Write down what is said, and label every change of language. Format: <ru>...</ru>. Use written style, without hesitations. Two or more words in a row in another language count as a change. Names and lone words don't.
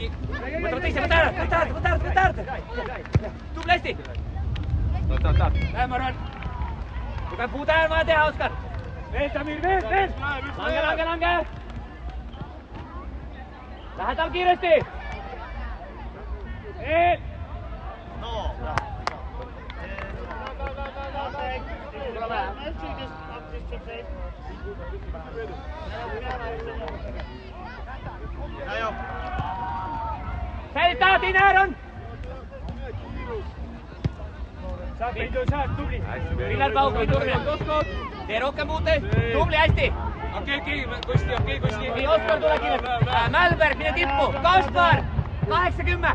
<et>Võta teise, võta äärde. Tubli hästi. Lähema, Ron! Tugev puude äär vaja teha, Oskar. Veel, Tamir, veel! Lange. Lähedal kiiresti. Veel!</et> <pl>No, brawo. Dają.</pl> <et>Säilita, Tiina Aaron. Saad, tubli! Villar Pauk, tubli. Tee rohkem puute. Tubli, hästi. Okei, Kusti. Nii, Oskar, tule kiiresti. Mälberg, mine tippu. Kaspar, 80.</et>